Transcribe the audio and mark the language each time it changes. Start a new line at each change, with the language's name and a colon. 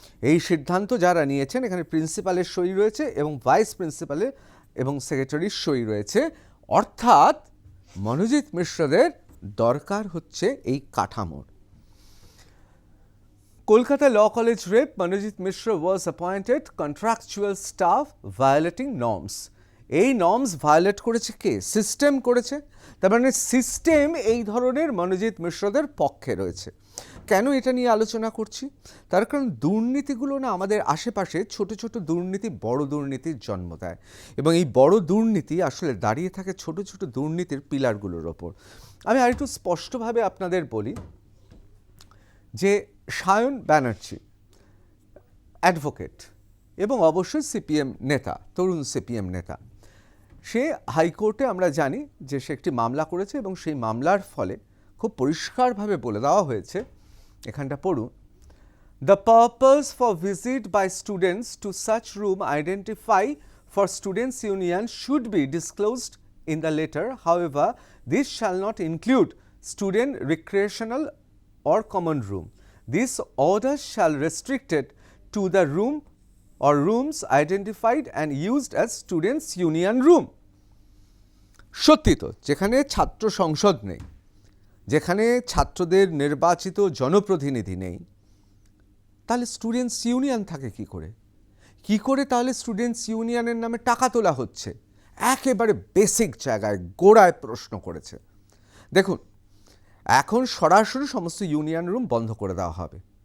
Bangla: এই সিদ্ধান্ত যারা নিয়েছেন, এখানে প্রিন্সিপালের সই রয়েছে এবং ভাইস প্রিন্সিপালের এবং সেক্রেটারির সই রয়েছে, অর্থাৎ মনোজিৎ মিশ্রাদের দরকার হচ্ছে এই কাঠামোর।
English: Kolkata Law College rep Manojit Mishra was appointed contractual staff violating norms.
Bangla: এই নর্মস ভায়োলেট করেছে কে? সিস্টেম করেছে। তার মানে সিস্টেম এই ধরনের মনোজিৎ মিশ্রদের পক্ষে রয়েছে। কেন এটা নিয়ে আলোচনা করছি? তার কারণ দুর্নীতিগুলো না আমাদের আশেপাশে ছোট ছোট দুর্নীতি বড় দুর্নীতির জন্ম দেয়, এবং এই বড় দুর্নীতি আসলে দাঁড়িয়ে থাকে ছোট ছোট দুর্নীতির পিলারগুলোর ওপর। আমি আরেকটু স্পষ্টভাবে আপনাদের বলি যে সায়ন ব্যানার্জি অ্যাডভোকেট এবং অবশ্যই সিপিএম নেতা, তরুণ সিপিএম নেতা, সে হাইকোর্টে আমরা জানি যে সে একটি মামলা করেছে, এবং সেই মামলার ফলে খুব পরিষ্কারভাবে বলে দেওয়া হয়েছে, এখানটা পড়ুন,
English: The purpose for visit by students to such room identify for students union should be disclosed in the letter, however this shall not include student recreational or common room. This order shall restricted to the room or rooms identified and used as students union room.
Bangla: সত্যি তো, যেখানে ছাত্র সংসদ নেই, যেখানে ছাত্রদের নির্বাচিত জনপ্রতিনিধি নেই, তাহলে স্টুডেন্টস ইউনিয়ন থাকে কি করে তাহলে স্টুডেন্টস ইউনিয়নের নামে টাকা তোলা হচ্ছে? একেবারে বেসিক জায়গায় গোড়ায় প্রশ্ন করেছে। দেখুন, এখন সরাসরি সমস্ত ইউনিয়ন রুম বন্ধ করে দেওয়া হবে।